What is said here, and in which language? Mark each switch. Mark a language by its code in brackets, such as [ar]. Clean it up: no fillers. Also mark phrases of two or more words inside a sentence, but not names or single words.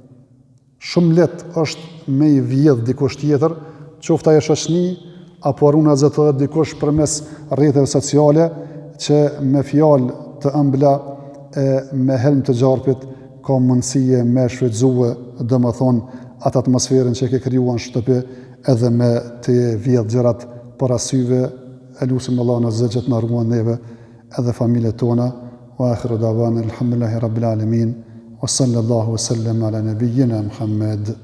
[sq] Shumë lehtë është me i vjedh dikush tjetër, qoftë ajo shoqëni apo runa zëtohet dikush përmes rrjeteve sociale që me fjalë të ëmbla e me helm të gjarpit ka mundësie me shfrytëzue, domethënë atë atmosferën që ke krijuar në shtëpi edhe me të vjedh gjërat para syve, e lutim Allahun [ar] عز وجل [sq] të na ruan neve edhe familjet tona. [ar] وآخر دعوانا الحمد لله رب العالمين وصلى الله وسلم على نبينا محمد.